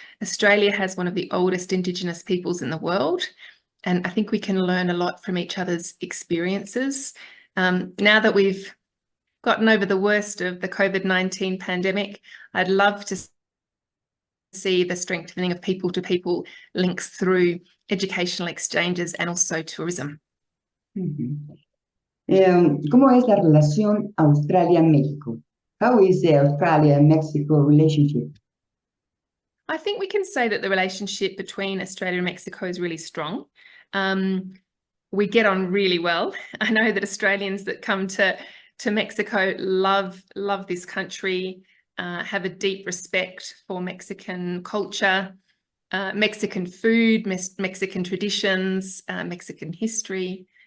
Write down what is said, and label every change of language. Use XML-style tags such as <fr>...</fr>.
<en>Australia has one of the oldest Indigenous peoples in the world, and I think we can learn a lot from each other's experiences. Now that we've gotten over the worst of the COVID-19 pandemic, I'd love to see the strengthening of people-to-people links through educational exchanges and also tourism.</en> <es>¿Cómo es la relación Australia-México?</es> <en>How is the Australia-Mexico relationship? I think we can say that the relationship between Australia and Mexico is really strong. We get on really well. I know that Australians that come to Mexico love this country, have a deep respect for Mexican culture, Mexican food, Mexican traditions, Mexican history.</en>